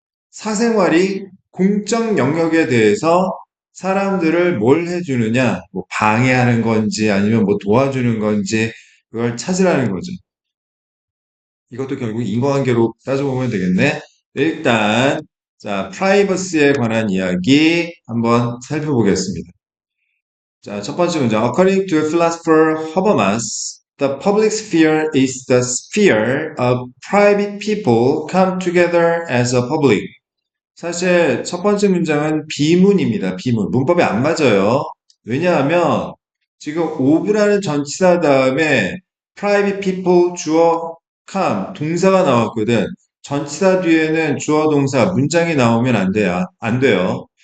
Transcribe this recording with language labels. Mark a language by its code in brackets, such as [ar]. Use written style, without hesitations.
[ko] 사생활이 공적 영역에 대해서 사람들을 뭘 해주느냐, 뭐 방해하는 건지 아니면 뭐 도와주는 건지 그걸 찾으라는 거죠. 이것도 결국 인과관계로 따져보면 되겠네. 일단, 자, 프라이버시에 관한 이야기 한번 살펴보겠습니다. 자, 첫 번째 문장. [en] According to philosopher Habermas, the public sphere is the sphere of private people come together as a public. [ko] 사실 첫 번째 문장은 비문입니다. 비문. 문법이 안 맞아요. 왜냐하면 지금 of라는 전치사 다음에 [en] private people [ko] 주어 come 동사가 나왔거든. 전치사 뒤에는 주어 동사 문장이 나오면 안 돼요. 안 돼요.